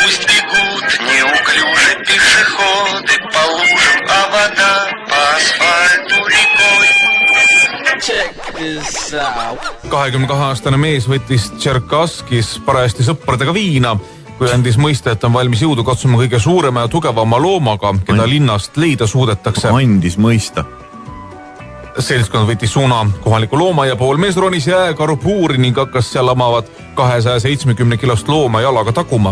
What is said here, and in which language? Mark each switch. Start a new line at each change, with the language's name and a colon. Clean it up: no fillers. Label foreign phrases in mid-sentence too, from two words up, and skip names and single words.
Russian: пусть бегут неуклюже пешеходы по лужам, а вода по асфальту рекой.
Estonian: 22-aastane mees võttis Tšerkaskis parajasti sõpradega viina, kui andis mõista, et on valmis jõudu katsuma kõige suurema ja tugevama loomaga, keda linnast leida suudetakse. Andis mõista. Seltskond võttis suuna kohaliku looma ja pool mees ronis jääkaru puuri ning hakkas seal lamavat 270 kilost looma jalaga takuma.